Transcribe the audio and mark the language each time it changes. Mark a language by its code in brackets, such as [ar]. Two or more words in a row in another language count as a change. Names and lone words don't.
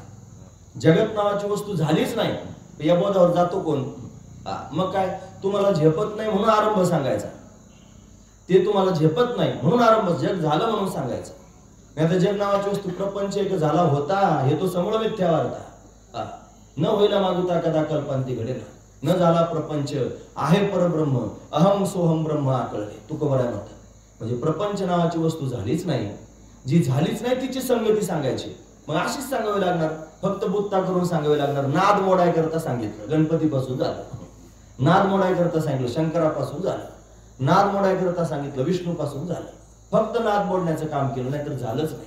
[mr] जगत नावाची वस्तू झालीच नाही, या बोधावर जातो कोण? मग काय, तुम्हाला झेपत नाही म्हणून आरंभ सांगायचा. ते तुम्हाला झेपत नाही म्हणून आरंभ, जग झालं म्हणून सांगायचं. नाही तर जग नावाची वस्तू प्रपंच एक झाला होता हे तो समूळ मिथ्या वार्ता. न होईला मागुता कदा कल्पांती घडेल, न झाला प्रपंच आहे परब्रह्म, [sa] अहम सोहम ब्रह्म [mr] आकळले. तुकोबराय म्हणतात. म्हणजे प्रपंच नावाची वस्तू झालीच नाही, जी झालीच नाही तिची संगती सांगायची. मग अशीच सांगावी लागणार, फक्त बुत्ता करून सांगावी लागणार. नाद मोडाय करता सांगितलं, गणपतीपासून झालं. नाद मोडाय करता सांगितलं, शंकरापासून झालं. नाद मोडाय करता सांगितलं, विष्णूपासून झालं. फक्त नाद मोडण्याचं काम केलं, नाहीतर झालंच नाही.